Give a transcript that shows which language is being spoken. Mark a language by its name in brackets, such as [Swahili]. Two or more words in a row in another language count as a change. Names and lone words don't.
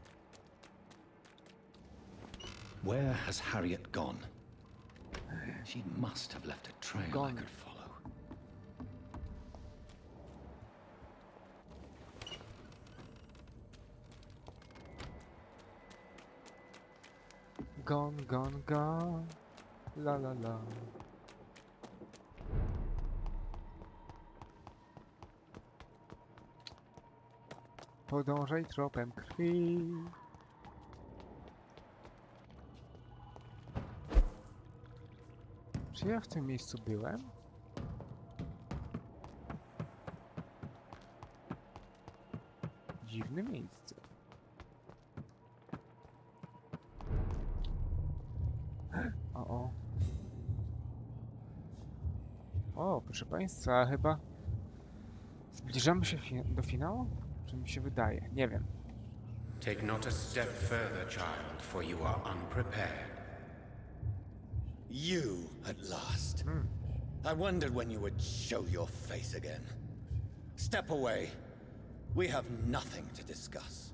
[English] Where has Harriet gone? She must have left a trail I Gone. could follow. Gone, gone, gone. La la la. [Polish] Podążaj tropem krwi. Czy ja w tym miejscu byłem? Dziwne miejsce. O. O, proszę Państwa, chyba zbliżamy się do finału? Czy mi się wydaje? Nie wiem. [English] Take not a step further, child, for you are unprepared. You, at last. I wondered when you would show your face again. Step away. We have nothing to discuss.